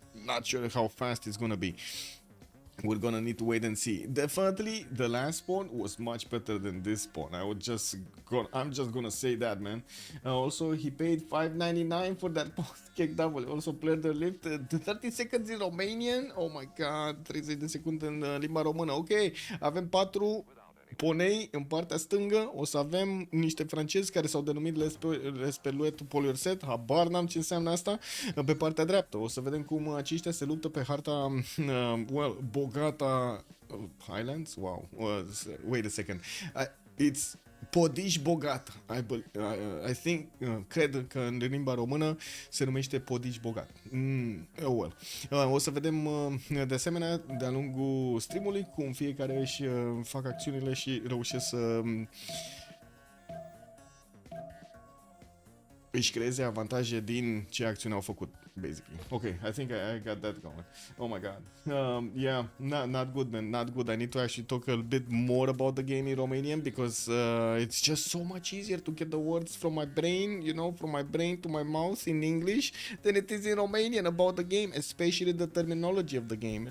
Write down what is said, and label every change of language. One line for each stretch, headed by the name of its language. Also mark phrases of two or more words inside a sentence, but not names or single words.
English: Not sure how fast it's gonna be. We're gonna need to wait and see. Definitely the last spawn was much better than this spawn. I'm just gonna say that, man. Also, he paid $5.99 for that post kick double. Also played the lift 30 seconds in Romanian. Oh my god,
Romanian: 30 de secunde în limba română. Ok, avem Poney, în partea stângă, o să avem niște francezi care s-au denumit Esperluettes Poliorcètes, habar n-am ce înseamnă asta, pe partea dreaptă. O să vedem cum aceștia se luptă pe harta, bogata Highlands?
English: Wow, wait a second. It's Podiș Bogat. I think,
Romanian: cred că în limba română se numește Podiș Bogat.
English: Well.
Romanian: O să vedem de asemenea de-a lungul streamului cum fiecare își fac acțiunile și reușesc să își creeze avantaje din ce acțiuni au făcut, basically.
English: Okay, I think I got that going. Oh my god. Yeah, not good, man. Not good. I need to actually talk a bit more about the game in Romanian because it's just so much easier to get the words from my brain, you know, from my brain to my mouth in English than it is in Romanian about the game, especially the terminology of the game.